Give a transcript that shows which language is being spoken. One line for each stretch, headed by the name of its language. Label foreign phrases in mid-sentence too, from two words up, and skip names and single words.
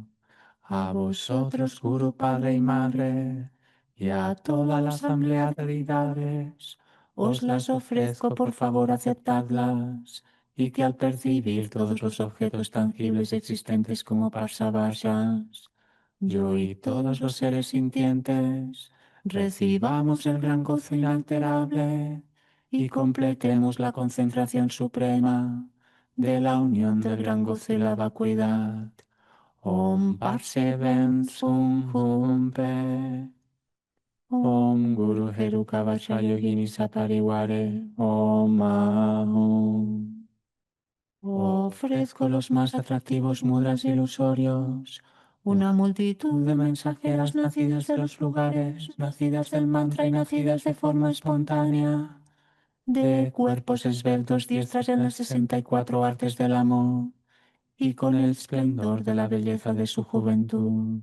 Spanish: A vosotros, Guru, Padre y Madre, y a toda la asamblea de deidades, os las ofrezco, por favor, aceptadlas, y que al percibir todos los objetos tangibles existentes como parsavasas, yo y todos los seres sintientes recibamos el gran gozo inalterable y completemos la concentración suprema de la unión del gran gozo y la vacuidad.
Sanskrit: Om Parseven Sum Hum Pe. Om Guru Heruka Vacha Yogini Sapariware. Om Ahum.
Spanish: Ofrezco los más atractivos mudras ilusorios, una multitud de mensajeras nacidas de los lugares, nacidas del mantra y nacidas de forma espontánea, de cuerpos esbeltos diestras en las 64 artes del amor y con el esplendor de la belleza de su juventud.